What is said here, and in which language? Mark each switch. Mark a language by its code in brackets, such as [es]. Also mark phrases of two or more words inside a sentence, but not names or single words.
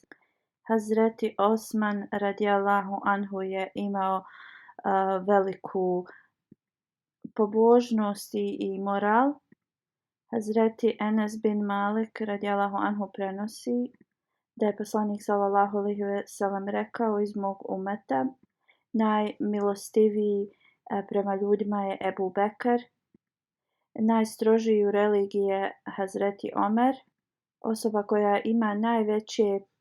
[bs] Hazreti Osman [ar] رضي الله عنه [bs] je imao veliku pobožnost i moral. Hazreti Enes bin Malik radijallahu anhu prenosi da je poslanik [ar] صلى الله عليه وسلم [bs] rekao: iz mog umeta najmilostiviji prema ljudima je Ebu Bekr, najstrožiji u religiji je Hazreti Omer, osoba koja ima najveće